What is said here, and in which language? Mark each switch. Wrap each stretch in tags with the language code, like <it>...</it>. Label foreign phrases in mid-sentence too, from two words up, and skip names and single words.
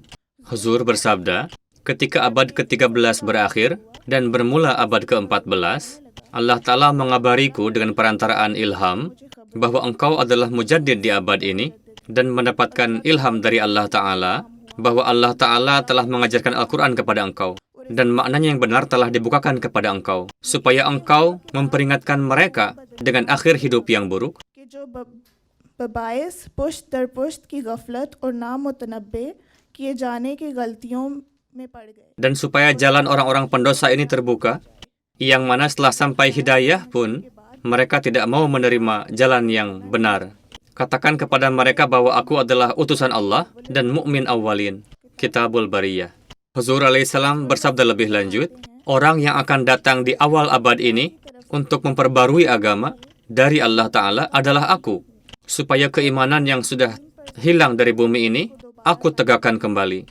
<id>Huzur bersabda, ketika abad ke-13 berakhir dan bermula abad ke-14, Allah Ta'ala mengabariku dengan perantaraan ilham bahwa engkau adalah mujaddid di abad ini dan mendapatkan ilham dari Allah Ta'ala bahwa Allah Ta'ala telah mengajarkan Al-Quran kepada engkau dan maknanya yang benar telah dibukakan kepada engkau supaya engkau memperingatkan mereka dengan akhir hidup yang buruk.</id> <ur>بباعث پشت در پشت کی غفلت اور نامتنبہ کیے جانے کی غلطیوں میں پڑ گئے.</ur> <id>Dan supaya jalan orang-orang pendosa ini terbuka, yang mana setelah sampai hidayah pun mereka tidak mau menerima jalan yang benar. Katakan kepada mereka bahwa aku adalah utusan Allah dan mukmin awalin. Kitabul Bariyah. Huzur alaihissalam bersabda lebih lanjut, orang yang akan datang di awal abad ini untuk memperbarui agama dari Allah Ta'ala adalah aku, supaya keimanan yang sudah hilang dari bumi ini, aku tegakkan kembali.</id>